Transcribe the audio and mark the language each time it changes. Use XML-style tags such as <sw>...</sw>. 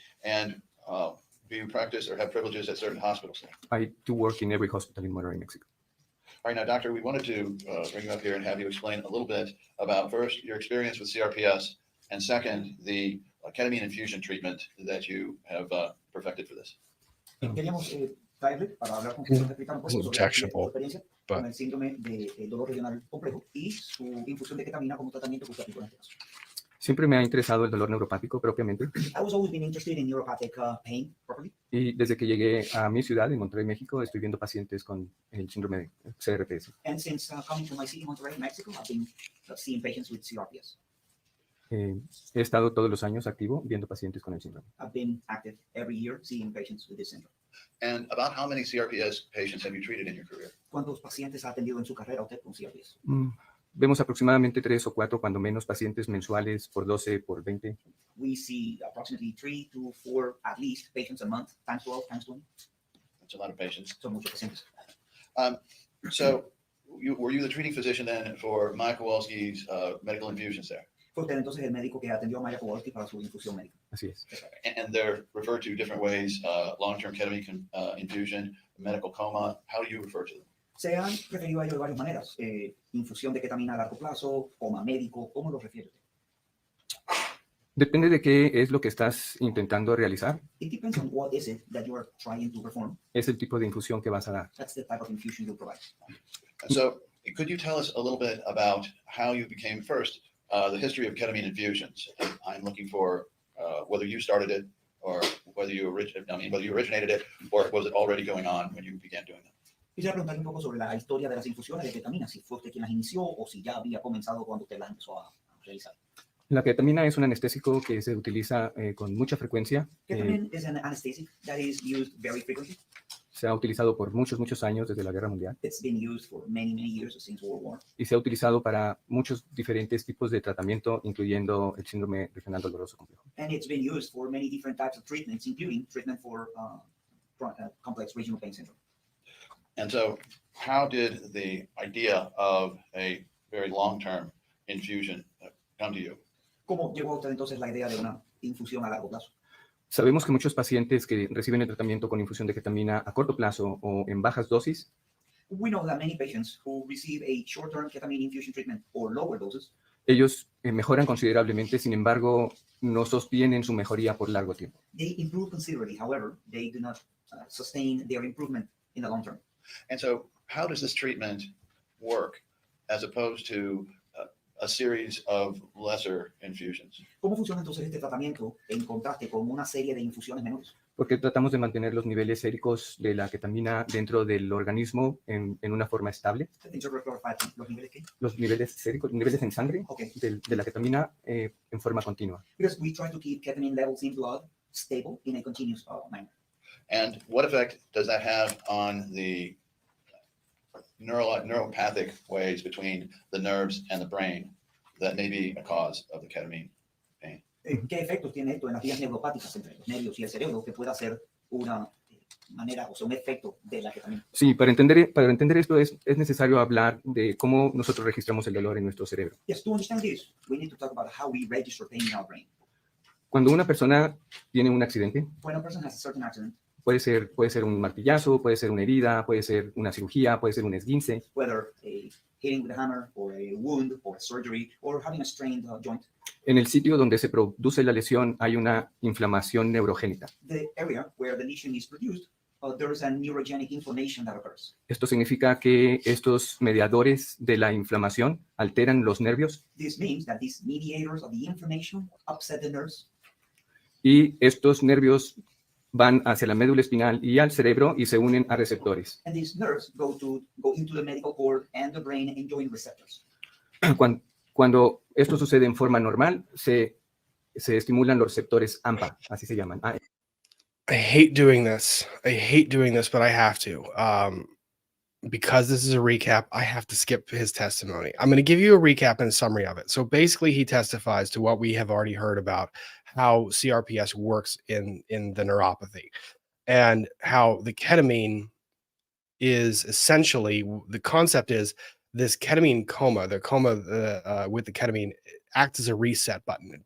<en>And do you practice or have privileges at certain hospitals there? I do work in every hospital in Monterrey, Mexico. All right, now, doctor, we wanted to bring you up here and have you explain a little bit about, first, your experience with CRPS, and second, the ketamine infusion treatment that you have perfected for this.</en> <es>Queríamos traerle para hablar con usted, explicar un poco sobre su experiencia con el síndrome de dolor regional complejo y su infusión de ketamina como tratamiento que usted aplicó en este caso. Siempre me ha interesado el dolor neuropático propiamente.</es> <en>I was always been interested in neuropathic pain properly.</en> <es>Y desde que llegué a mi ciudad, en Monterrey, México, estoy viendo pacientes con el síndrome de CRPS.</es> <en>And since coming to my city, Monterrey, Mexico, I've been seeing patients with CRPS.</en> <es>He estado todos los años activo viendo pacientes con el síndrome.</es> <en>I've been active every year seeing patients with this syndrome. And about how many CRPS patients have you treated in your career?</en> <es>¿Cuántos pacientes ha atendido en su carrera usted con CRPS? Vemos aproximadamente 3 o 4, cuando menos, pacientes mensuales por 12, por 20.</es> <en>We see approximately 3 to 4 at least patients a month, times 12, times 20. That's a lot of patients.</en> <es>Son muchos pacientes.</es> <en>So were you the treating physician then for Maya Kowalski's medical infusions there?</en> <es>Fue usted entonces el médico que atendió a Maya Kowalski para su infusión médica. Así es.</es> <en>And they're referred to different ways, long-term ketamine infusion, medical coma. How do you refer to them?</en> <es>Se han referido a ello de varias maneras. Infusión de ketamina a largo plazo, coma médico, ¿cómo lo refiere usted? Depende de qué es lo que estás intentando realizar.</es> <en>It depends on what is it that you are trying to perform.</en> <es>Es el tipo de infusión que vas a dar.</es> <en>That's the type of infusion you provide. So could you tell us a little bit about how you became first, the history of ketamine infusions? I'm looking for whether you started it or whether you originated it, or was it already going on when you began doing it?</en> <es>Quisiera preguntarle un poco sobre la historia de las infusiones de ketamina, si fue usted quien las inició o si ya había comenzado cuando usted las empezó a realizar. La ketamina es un anestésico que se utiliza con mucha frecuencia.</es> <en>Ketamine is an anesthetic that is used very frequently.</en> <es>Se ha utilizado por muchos años desde la Guerra Mundial.</es> <en>It's been used for many years since World War.</en> <es>Y se ha utilizado para muchos diferentes tipos de tratamiento, incluyendo el síndrome regional doloroso complejo.</es> <en>And it's been used for many different types of treatments, including treatment for complex regional pain syndrome. And so how did the idea of a very long-term infusion come to you?</en> <es>¿Cómo llegó a usted entonces la idea de una infusión a largo plazo? Sabemos que muchos pacientes que reciben el tratamiento con infusión de ketamina a corto plazo o en bajas dosis,</es> <en>We know that many patients who receive a short-term ketamine infusion treatment or lower doses,</en> <es>ellos mejoran considerablemente, sin embargo, no sostienen su mejoría por largo tiempo.</es> <en>they improve considerably. However, they do not sustain their improvement in the long term. And so how does this treatment work as opposed to a series of lesser infusions?</en> <es>¿Cómo funciona entonces este tratamiento en contraste con una serie de infusiones menores? Porque tratamos de mantener los niveles séricos de la ketamina dentro del organismo en una forma estable. ¿Los niveles qué? Los niveles séricos, niveles en sangre</es> <en>Okay.</en> <es>de la ketamina en forma continua.</es> <en>Because we try to keep ketamine levels in blood stable in a continuous manner. And what effect does that have on the neuropathic ways between the nerves and the brain that may be a cause of the ketamine pain?</en> <es>¿Qué efectos tiene esto en las vías neuropáticas entre los nervios y el cerebro que pueda ser una manera, o sea, un efecto de la ketamina? Sí, para entender esto es necesario hablar de cómo nosotros registramos el dolor en nuestro cerebro.</es> <en>Yes, to understand this, we need to talk about how we register pain in our brain.</en> <es>Cuando una persona tiene un accidente,</es> <en>When a person has a certain accident,</en> <es>puede ser un martillazo, puede ser una herida, puede ser una cirugía, puede ser un esguince.</es> <en>whether a hitting with a hammer or a wound or a surgery or having a strained joint,</en> <es>En el sitio donde se produce la lesión hay una inflamación neurogénica.</es> <en>the area where the lesion is produced, there is a neurogenic inflammation that occurs.</en> <es>Esto significa que estos mediadores de la inflamación alteran los nervios</es> <en>This means that these mediators of the inflammation upset the nerves,</en> <es>y estos nervios van hacia la médula espinal y al cerebro y se unen a receptores.</es> <en>and these nerves go into the medial cord and the brain and join receptors.</en> <es>Cuando esto sucede en forma normal, se estimulan los receptores AMPA, así se llaman.</es> <en>I hate doing this. But I have to. Because this is a recap, I have to skip his testimony. I'm going to give you a recap and a summary of it. So basically, he testifies to what we have already heard about how CRPS works in the neuropathy and how the ketamine is essentially, the concept is this ketamine coma, the coma with the ketamine acts as a reset button.</en>